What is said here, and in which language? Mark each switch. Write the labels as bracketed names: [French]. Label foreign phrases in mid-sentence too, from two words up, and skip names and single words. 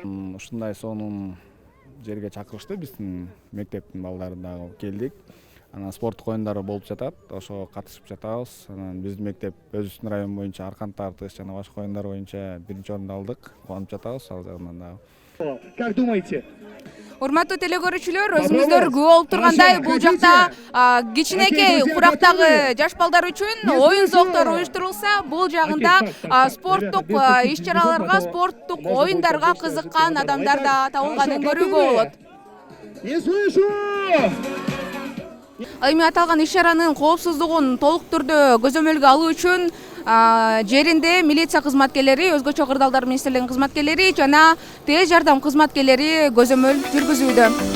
[Kyrgyz] Ушундай сонун жерге чакырышты, биздин мектептин балдары дагы келдик. Анан спорттук оюндар болуп жатат, ошого катышып жатабыз. Анан биздин мектеп өзүбүздүн район боюнча аркан тартыш жана башка оюндар боюнча биринчи орунду алдык. Кубанып жатабыз ал жагынан дагы. [Russian] Как думаете? [Kyrgyz] Урматтуу телегөрүүчүлөр, өзүңүздөр күбө болуп тургандай, бул жакта кичинекей курактагы жаш балдар үчүн оюн зооктору уюштурулса, бул жагында спорттук иш-чараларга, спорттук оюндарга кызыккан адамдар да табылганын көрүүгө болот. [Russian] Не слышу! [Kyrgyz] Эми аталган иш-чаранын коопсуздугун толук түрдө көзөмөлгө алуу үчүн жеринде милиция кызматкерлери, өзгөчө кырдаалдар министрлигинин кызматкерлери жана тез жардам кызматкерлери көзөмөл жүргүзүүдө.